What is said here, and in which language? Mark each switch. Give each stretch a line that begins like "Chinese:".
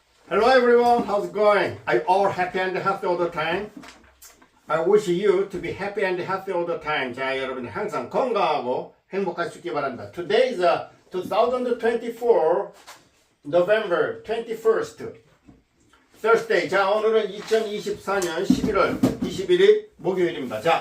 English: Hello everyone, how's it going? Are you all happy and healthy all the time? I wish you to be happy and healthy all the time.
Korean: 자, 여러분 항상 건강하고 행복할 수 있기 바랍니다.
English: Today is 2024 November 21st Thursday.
Korean: 자, 오늘은 2024년 11월 21일 목요일입니다.